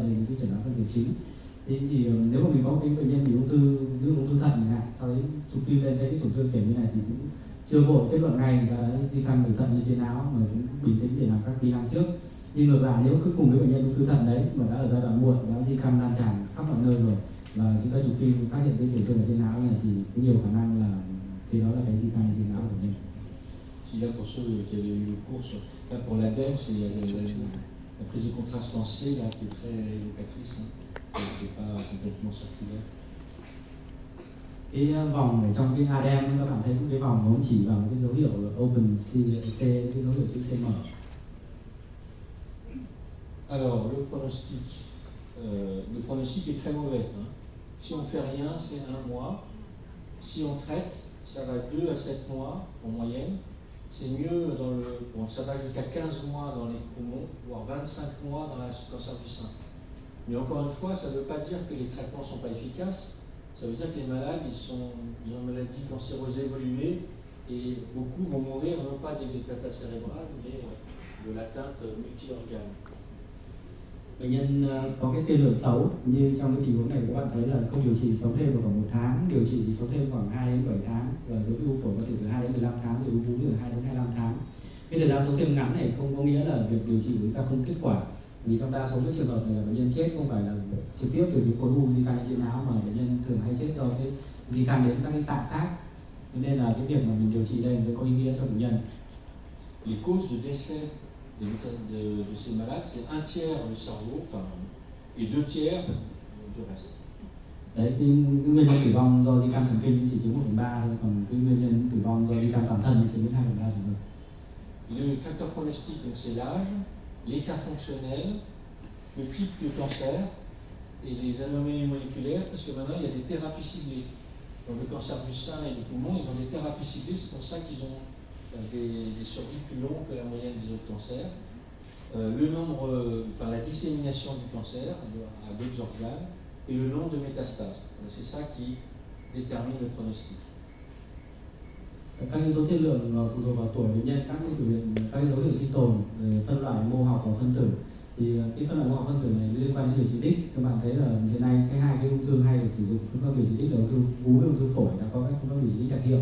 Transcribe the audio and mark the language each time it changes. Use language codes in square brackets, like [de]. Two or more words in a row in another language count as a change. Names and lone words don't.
[vi] Đây là những cái chẩn đoán phân biệt chính. Thì nếu mà mình có một cái bệnh nhân bị ung thư thận chẳng hạn, sau đấy chụp phim lên thấy cái tổn thương kiểu như này thì cũng chưa vội kết luận ngay là đã di căn từ thận lên trên não, mà cũng bình tĩnh để làm các kỹ năng trước. Nhưng ngược lại, nếu cứ cùng với bệnh nhân ung thư thận đấy mà đã ở giai đoạn muộn, đã di căn lan tràn khắp mọi nơi rồi, và chúng ta chụp phim phát hiện cái tổn thương ở trên não này thì có nhiều khả năng là thì đó là cái di căn lên trên não của mình. [fr] Si là pour ceux qui avaient eu le cours là pour l'ADEM, c'est la prise de contraste en C là, qui est très évocatrice, hein. C'est pas complètement circulaire. [vi] Cái vòng ở trong cái ADEM các bạn thấy cái vòng nó chỉ vào cái dấu hiệu là [en] open C, [vi] cái dấu hiệu chữ C mở. [fr] Alors le pronostic est très mauvais, hein. Si on fait rien, c'est 1 mois. Si on traite, ça va 2 à 7 mois en moyenne. C'est mieux ça va jusqu'à 15 mois dans les poumons, voire 25 mois dans le cancer du sein. Mais encore une fois, ça ne veut pas dire que les traitements ne sont pas efficaces. Ça veut dire que les malades, ils ont une maladie cancéreuse évoluée et beaucoup vont mourir non pas des métastases cérébrales, mais de l'atteinte multi-organe. [vi] Bệnh nhân có cái tiên lượng xấu như trong cái tình huống này các bạn thấy là không điều trị sống thêm được khoảng 1 tháng, điều trị thì sống thêm khoảng 2 đến 7 tháng, và đối với u phổi có thể từ 2 đến 15 tháng, thì u vú từ 2 đến 25 tháng. Cái thời gian sống thêm ngắn này không có nghĩa là việc điều trị của chúng ta không kết quả, vì trong đa số các trường hợp này là bệnh nhân chết không phải là trực tiếp từ những khối u di căn trên não, mà bệnh nhân thường hay chết do cái di căn đến các cái tạng khác. Nên là cái việc mà mình điều trị đây mới có ý nghĩa cho bệnh nhân. [fr] Les causes de décès de ces malades, c'est 1/3 le cerveau, et 2/3 du reste. [vi] Đấy, cái nguyên nhân tử vong do di căn thần kinh chỉ chiếm 1/3 thôi, còn cái nguyên nhân tử vong do di căn toàn thân chiếm đến 2/3 trường hợp. [fr] Le facteur pronostic, donc c'est l'âge, l'état fonctionnel, le type de cancer et les anomalies moléculaires, parce que maintenant il y a des thérapies ciblées. Donc le cancer du sein et du poumon, ils ont des thérapies ciblées, c'est pour ça qu'ils ont des survies plus longues que la moyenne des autres cancers. Le nombre, la dissémination du cancer à d'autres organes et le nombre de métastases. C'est ça qui détermine le pronostic. [vi] Các yếu tố tiên lượng phụ thuộc vào tuổi bệnh nhân, các dấu hiệu sinh tồn, phân loại mô học và phân tử. Thì cái phân loại mô học phân tử này liên quan đến điều trị đích. Các bạn thấy là hiện nay cái hai cái ung thư hay được sử dụng phương pháp điều trị đích là ung thư vú và ung thư phổi đã có các phương pháp điều trị đích đặc hiệu.